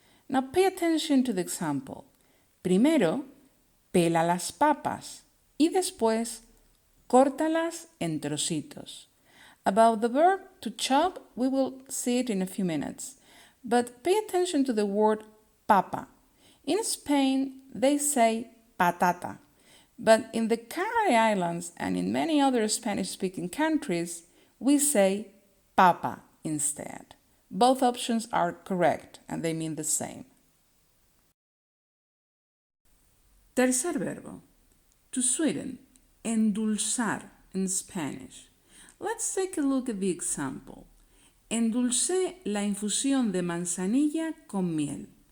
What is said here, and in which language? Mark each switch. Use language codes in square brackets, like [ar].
[en] Now pay attention to the example. [es] Primero, pela las papas y después, córtalas en trocitos. [en] About the verb to chop, we will see it in a few minutes. But pay attention to the word papa. In Spain, they say patata. But in the Canary Islands and in many other Spanish-speaking countries, we say papa instead. Both options are correct and they mean the same. [es] Tercer verbo, [en] to sweeten, endulzar in Spanish. Let's take a look at the example. [es] Endulcé la infusión de manzanilla con miel.